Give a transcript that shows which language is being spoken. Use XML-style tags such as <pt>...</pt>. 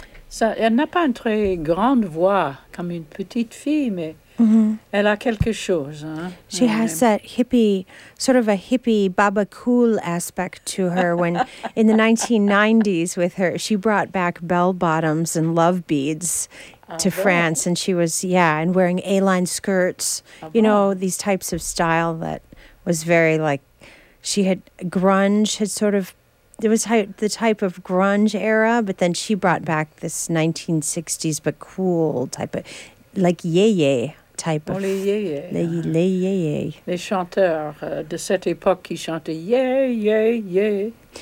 <fr>Ça, elle n'a pas une très grande voix comme une petite fille, mais mm-hmm. elle a quelque chose. Hein,</fr> <en>she has that hippie, sort of a hippie Baba Cool aspect to her when in the 1990s with her, she brought back bell bottoms and love beads to France. And she was, and wearing A-line skirts. You know, these types of style that was very like, she had grunge, had sort of, it was the type of grunge era, but then she brought back this 1960s, but cool type of, like yé-yé type of.</en> <fr>Oh, les yé-yé. Les yé-yé. Les chanteurs de cette époque qui chantaient yé-yé-yé.</fr>